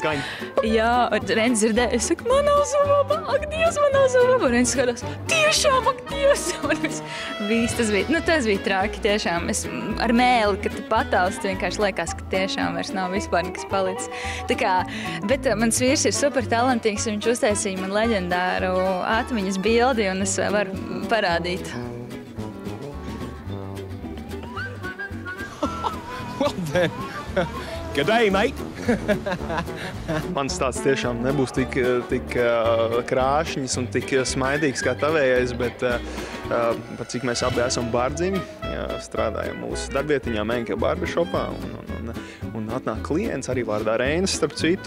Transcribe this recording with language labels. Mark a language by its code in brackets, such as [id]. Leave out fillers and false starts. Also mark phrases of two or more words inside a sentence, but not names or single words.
[lv] Jā, un Reinis dzirdēja, es saku, man nav zoba, ak Dievs, man nav zoba, un Reinis skatās, tiešām, ak Dievs, un tas bija traki, tiešām, es ar mēli, kad tu patālsti, vienkārši liekas, ka tiešām vairs nav vispār nekas palicis. Tā kā, bet mans vīrs ir super talantīgs, un viņš uztaisīja man leģendāru atmiņas bildi, un es varu parādīt. [en] Well then, good day, mate! [lv] Mans stāsts tiešām nebūs tik krāšņs un tik smaidīgs kā tavējais, bet par cik mēs abi esam bārdziņi, strādājam mūsu darbietiņā Menkē barbershopā un atnāk klients, arī vārdā Reinis, starp citu.